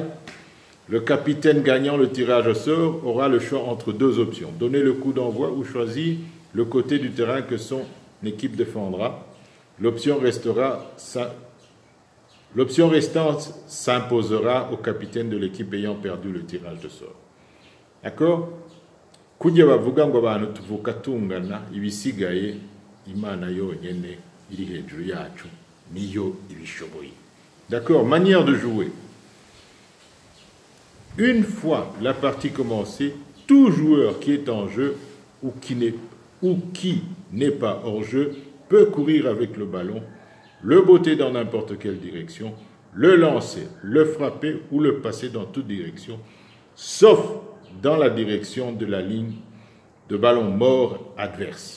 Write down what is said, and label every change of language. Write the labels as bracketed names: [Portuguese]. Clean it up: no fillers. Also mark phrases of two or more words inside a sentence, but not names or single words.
[French] Le capitaine gagnant le tirage au sort aura le choix entre deux options. Donner le coup d'envoi ou choisir le côté du terrain que son équipe défendra. L'option restante s'imposera au capitaine de l'équipe ayant perdu le tirage de sort. D'accord? [Kinyarwanda] Kujya bavuga ngo abantu tuvuka tungana ibisigaye Imana yonyene iri hejuru yacu niyo ibishoboye. [French] D'accord? Manière de jouer. Une fois la partie commencée, tout joueur qui est en jeu ou qui n'est pas hors jeu, peut courir avec le ballon, le botter dans n'importe quelle direction, le lancer, le frapper ou le passer dans toute direction, sauf dans la direction de la ligne de ballon mort adverse.